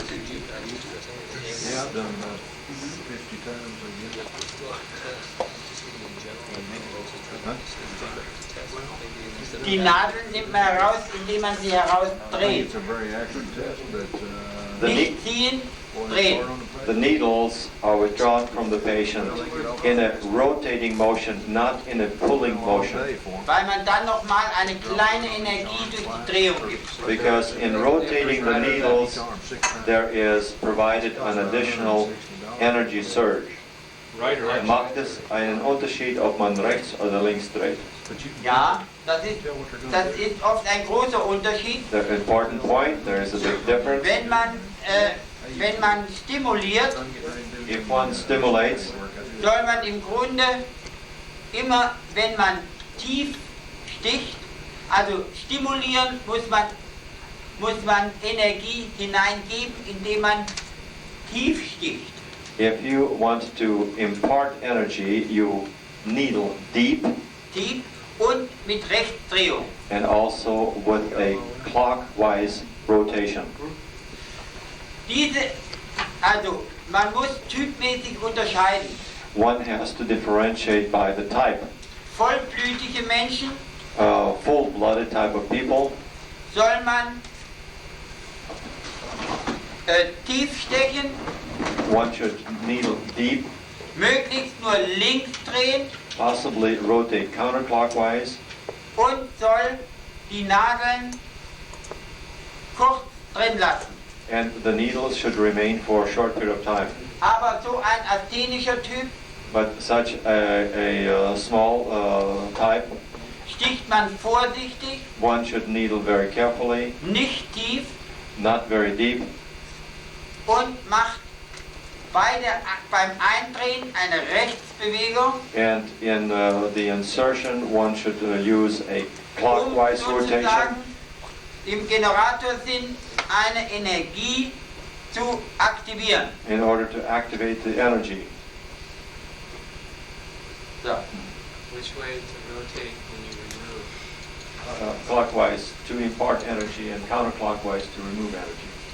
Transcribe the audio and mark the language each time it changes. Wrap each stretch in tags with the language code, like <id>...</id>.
<en>Yeah, I've done about 50 times, I guess.</en> <de>Die Nadeln nimmt man heraus, indem man sie herausdreht.</de> <en>It's a very accurate test, but</en> <de>Nicht ziehen, drehen.</de> <en>The needles are withdrawn from the patient in a rotating motion, not in a pulling motion.</en> <de>Weil man dann nochmal eine kleine Energie durch die Drehung gibt.</de> <en>Because in rotating the needles, there is provided an additional energy surge. Right or left?</en> <de>Macht es einen Unterschied, ob man rechts oder links dreht? Ja, das ist oft ein großer Unterschied.</de> <en>The important point, there is a big difference.</en> <de>Wenn man stimuliert,</de> <en>If one stimulates,</en> <de>soll man im Grunde immer, wenn man tief sticht, also stimulieren, muss man Energie hineingeben, indem man tief sticht.</de> <en>if you want to impart energy, you needle deep</en> <de>Tief und mit Rechtsdrehung.</de> <en>and also with a clockwise rotation.</en> <de>Also man muss typmäßig unterscheiden.</de> <en>One has to differentiate by the type.</en> <de>Vollblütige Menschen</de> <en>Full-blooded type of people,</en> <de>soll man tief stechen,</de> <en>one should needle deep,</en> <de>möglichst nur links drehen</de> <en>possibly rotate counterclockwise,</en> <de>und soll die Nadeln kurz drin lassen.</de> <en>and the needles should remain for a short period of time.</en> <de>Aber so ein asthenischer Typ</de> <en>But such a small type,</en> <de>sticht man vorsichtig,</de> <en>one should needle very carefully,</en> <de>nicht tief</de> <en>not very deep,</en> <de>und macht beim Eindrehen eine Rechtsbewegung,</de> <en>and in the insertion one should use a clockwise rotation</en> <de>sozusagen im Generatorsinn eine Energie zu aktivieren.</de> <en>in order to activate the energy. So. Which way to rotate when you remove? Clockwise to impart energy and counterclockwise to remove energy.</en>